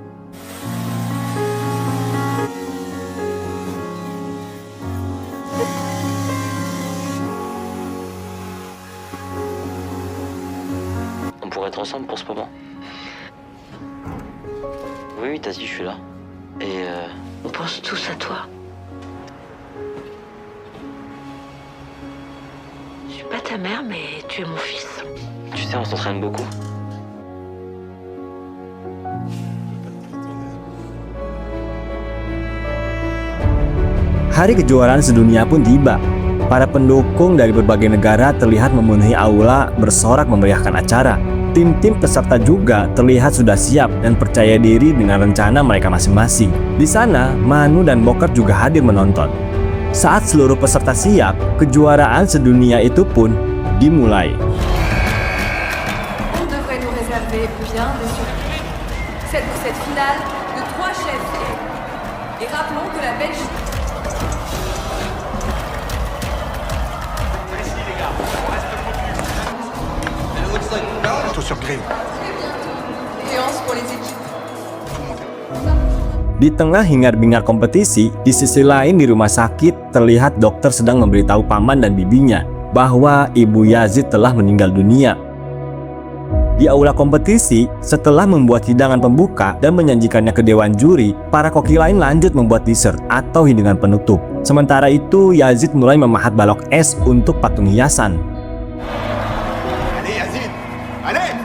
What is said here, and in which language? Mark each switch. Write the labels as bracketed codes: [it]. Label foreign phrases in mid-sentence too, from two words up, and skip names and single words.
[fr] On pourrait être ensemble pour ce moment. Oui, t'as dit, je suis là. Et On pense tous à toi. Je suis pas ta mère, mais tu es mon fils. tu sais, on s'entraîne beaucoup. [id] Hari kejuaraan sedunia pun tiba. Para pendukung dari berbagai negara terlihat memenuhi aula bersorak memeriahkan acara. Tim-tim peserta juga terlihat sudah siap dan percaya diri dengan rencana mereka masing-masing. Di sana, Manu dan Bokar juga hadir menonton. Saat seluruh peserta siap, kejuaraan sedunia itu pun dimulai. [fr] On devrait nous réserver bien des surprises. Cette finale de 3 chefs. Et rappelons que la Belgique... Bientôt sur grille. Séance pour les équipes. [id] Di tengah hingar-bingar kompetisi, di sisi lain di rumah sakit terlihat dokter sedang memberitahu paman dan bibinya bahwa ibu Yazid telah meninggal dunia. Di aula kompetisi, setelah membuat hidangan pembuka dan menyajikannya ke dewan juri, para koki lain lanjut membuat dessert atau hidangan penutup. Sementara itu, Yazid mulai memahat balok es untuk patung hiasan. [fr] Allez, Yazid! Allez!